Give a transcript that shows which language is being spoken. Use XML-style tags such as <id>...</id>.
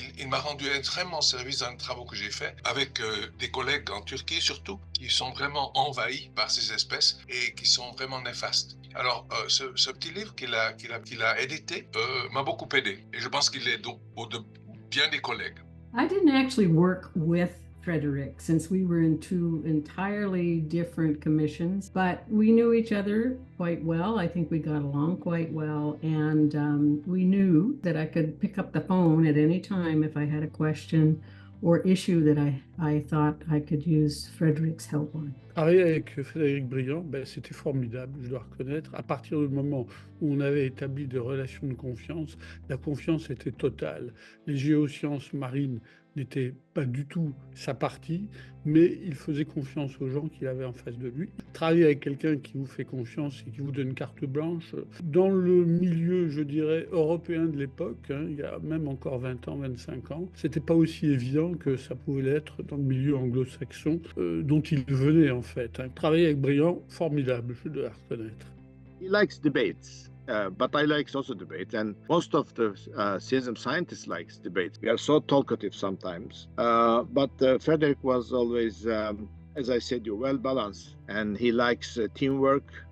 <fr>Il m'a rendu extrêmement service dans les travaux que j'ai faits avec des collègues en Turquie surtout, qui sont vraiment envahis par ces espèces et qui sont vraiment néfastes. Alors, ce petit livre qu'il a édité m'a beaucoup aidé et je pense qu'il est de bien des collègues.</fr> <en>I didn't actually work with Frédéric since we were in two entirely different commissions, but we knew each other quite well. I think we got along quite well, and we knew that I could pick up the phone at any time if I had a question or issue that I thought I could use Frédéric's help on.</en> <fr>Travailler avec Frédéric Briand, c'était formidable, je dois reconnaître. À partir du moment où on avait établi des relations de confiance, la confiance était totale. Les géosciences marines n'étaient pas du tout sa partie, mais il faisait confiance aux gens qu'il avait en face de lui. Travailler avec quelqu'un qui vous fait confiance et qui vous donne carte blanche, dans le milieu, je dirais, européen de l'époque, il y a même encore 20 ans, 25 ans, c'était pas aussi évident que ça pouvait l'être dans le milieu anglo-saxon dont il venait en fait. Travailler avec Briand, formidable, je dois reconnaître.</fr> <en>He likes debates. But I like also debate, and most of the CIESM scientists likes debate. We are so talkative sometimes, but Frédéric was always, as I said, well balanced, and he likes teamwork.</en>